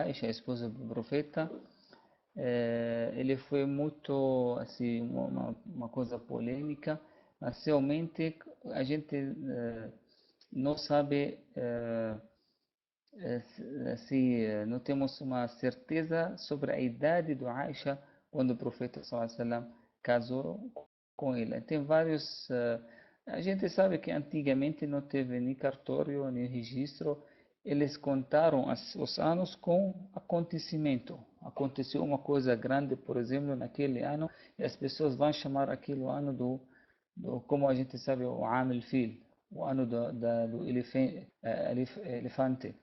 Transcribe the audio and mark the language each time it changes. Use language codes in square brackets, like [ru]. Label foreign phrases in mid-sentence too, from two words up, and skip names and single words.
[pt] a esposa do profeta, ele foi muito assim uma coisa polêmica, mas realmente a gente não sabe se não temos uma certeza sobre a idade do Aisha quando o profeta [ar] صلى الله عليه وسلم [pt] casou com ele. Tem vários a gente sabe que antigamente não teve nem cartório nem registro. Eles contaram os anos com acontecimento. Aconteceu uma coisa grande, por exemplo, naquele ano, e as pessoas vão chamar aquele ano como a gente sabe, o [ar] عام الفيل, [pt] o ano do elefante.